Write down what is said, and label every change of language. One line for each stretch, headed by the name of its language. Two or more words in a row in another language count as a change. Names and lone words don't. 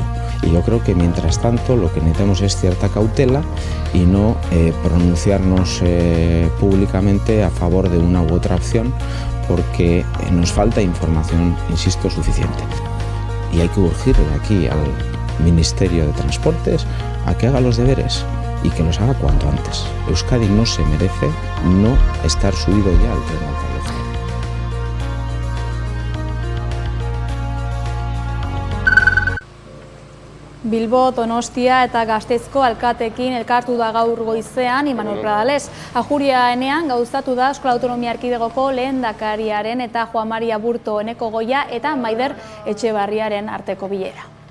Spanish: Y yo creo que mientras tanto lo que necesitamos es cierta cautela y no pronunciarnos públicamente a favor de una u otra opción porque nos falta información, insisto, suficiente. Y hay que urgir de aquí al Ministerio de Transportes a que haga los deberes y que los haga cuanto antes. Euskadi no se merece no estar subido ya al tren de alta velocidad.
Basque: Bilbo, Donostia eta Gasteizko alkatekin elkartu da gaur goizean Imanol Pradales. Ajuria enean gauzatu da Euskal Autonomia Erkidegoko lehendakariaren eta Juan Maria Aburto Eneko Goia eta Maider Etxebarriaren arteko bilera.